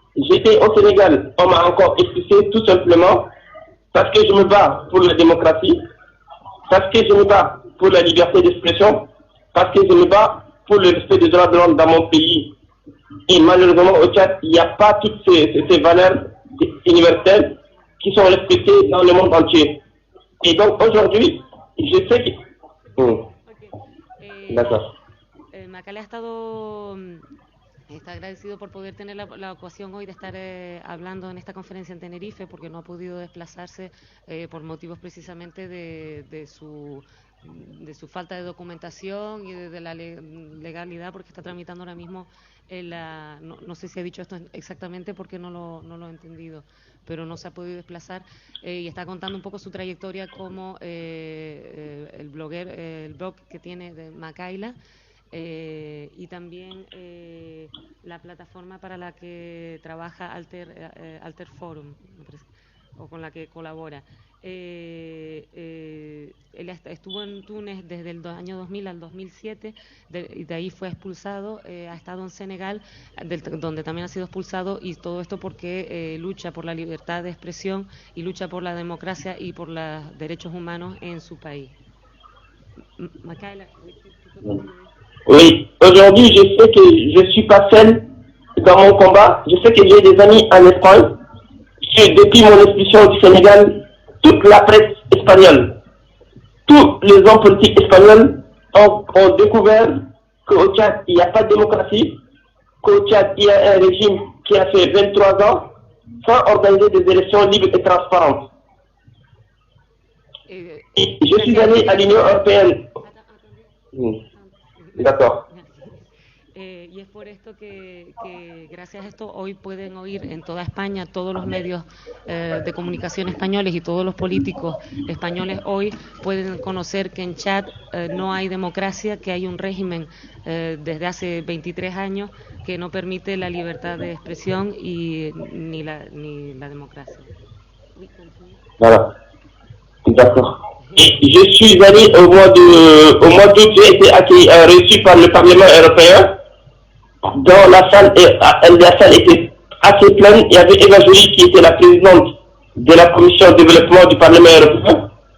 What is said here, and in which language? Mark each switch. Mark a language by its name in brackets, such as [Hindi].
[French] J'étais au Sénégal, on m'a encore expulsé tout simplement parce que je me bats pour la démocratie, parce que je me bats pour la liberté d'expression, parce que je me bats pour le respect des droits de l'homme dans mon pays. Et malheureusement au Tchad, il n'y a pas toutes ces valeurs universelles qui sont respectées dans le monde entier. Et donc aujourd'hui, je sais que... D'accord. [Spanish] Macale está agradecido por poder tener la ocasión hoy de estar hablando en esta conferencia en Tenerife, porque no ha podido desplazarse por motivos precisamente de su falta de documentación y de la legalidad, porque está tramitando ahora mismo no sé si ha dicho esto exactamente porque no lo he entendido, pero no se ha podido desplazar y está contando un poco su trayectoria como el blog que tiene de Macaila. Y también la plataforma para la que trabaja Alter Forum, o con la que colabora. Él estuvo en Túnez desde el año 2000 al 2007, y de ahí fue expulsado, ha estado en Senegal, donde también ha sido expulsado, y todo esto porque lucha por la libertad de expresión y lucha por la democracia y por los derechos humanos en su país. Macaila. [French] Oui, aujourd'hui, je sais que je ne suis pas seul dans mon combat. Je sais que j'ai des amis en Espagne. Depuis mon expulsion du Sénégal, toute la presse espagnole, tous les hommes politiques espagnols ont découvert qu'au Tchad, il n'y a pas de démocratie, qu'au Tchad, il y a un régime qui a fait 23 ans sans organiser des élections libres et transparentes. Et je suis allé à l'Union européenne. D'accord. [Spanish] Y es por esto que gracias a esto hoy pueden oír en toda España todos los medios de comunicación españoles, y todos los políticos españoles hoy pueden conocer que en Chad no hay democracia, que hay un régimen desde hace 23 años que no permite la libertad de expresión ni la democracia. [French] Voilà. D'accord. Je suis allé au mois d'août, j'ai été reçu par le Parlement européen. Dans la salle était assez pleine. Il y avait Eva Joly qui était la présidente de la commission de développement du Parlement européen.